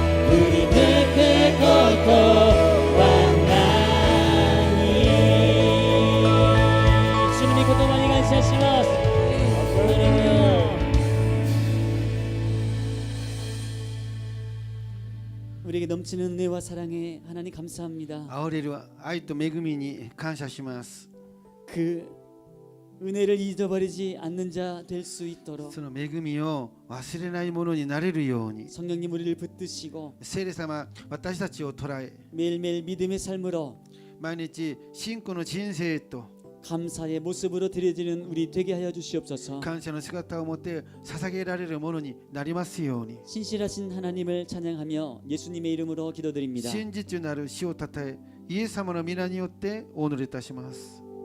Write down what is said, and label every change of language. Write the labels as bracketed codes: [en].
[ko] 우리 그때 걷고 왔나니. 주님의 것도 많이 감사하시마스. 할렐루야. 우리에게 넘치는 은혜와 사랑에 하나님 감사합니다. [ja] あふれる愛と恵みに感謝します。 [ko] 그 은혜를 잊어버리지 않는 자 될 수 있도록 [ja] その恵みを忘れないものになれるように [ko] 성령님 우리를 붙드시고 [ja] 聖霊様私たちを捉え [ko] 매일매일 믿음의 삶으로 [ja] 毎日信仰の人生と [ko] 감사의 모습으로 드려지는 우리 되게 하여 주시옵소서. [ja] 感謝の姿を持って捧げられるものになりますように [ko] 신실하신 하나님을 찬양하며 예수님의 이름으로 기도드립니다. [ja] 真実なる死をたたえイエス様の皆によってお祈りいたします。